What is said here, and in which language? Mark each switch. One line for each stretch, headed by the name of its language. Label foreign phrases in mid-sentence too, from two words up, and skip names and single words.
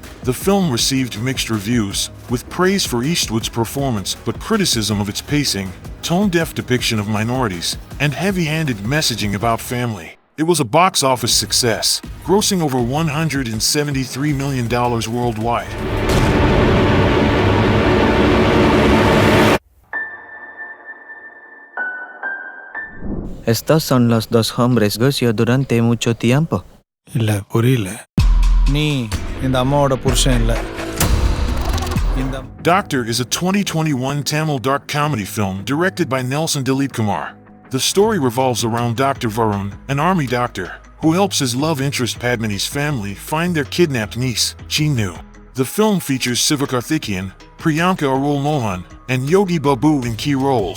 English: The film received mixed reviews, with praise for Eastwood's performance but criticism of its pacing, tone-deaf depiction of minorities, and heavy-handed messaging about family. It was a box office success, grossing over $173 million worldwide.
Spanish: Estos son los dos hombres gocio durante mucho tiempo.
Tamil: இல்ல புரியல. நீ இந்த அம்மாவோட புருஷன் இல்ல.
English: Doctor is a 2021 Tamil dark comedy film directed by Nelson Dilip Kumar. The story revolves around Dr. Varun, an army doctor, who helps his love interest Padmini's family find their kidnapped niece, Chinu. The film features Sivakarthikeyan, Priyanka Arul Mohan, and Yogi Babu in key roles.